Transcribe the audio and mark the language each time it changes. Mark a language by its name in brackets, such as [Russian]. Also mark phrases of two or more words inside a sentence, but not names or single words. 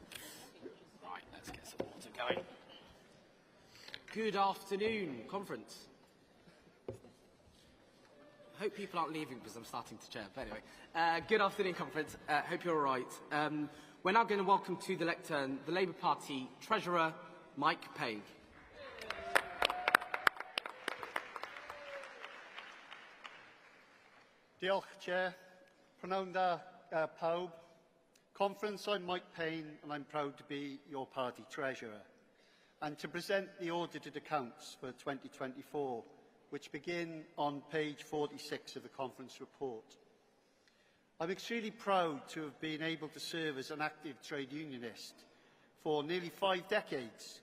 [English] Right, let's get some water going. Good afternoon, conference. I hope people aren't leaving because I'm starting to chair. But anyway, good afternoon, conference. Hope you're all right. We're now going to welcome to the lectern the Labour Party Treasurer, Mike Page. [Welsh] Diolch, Chair. Prynawn da pawb. [English] Conference, I'm Mike Payne and I'm proud to be your party Treasurer and to present the audited accounts for 2024, which begin on page 46 of the conference report. I'm extremely proud to have been able to serve as an active trade unionist for nearly 5 decades.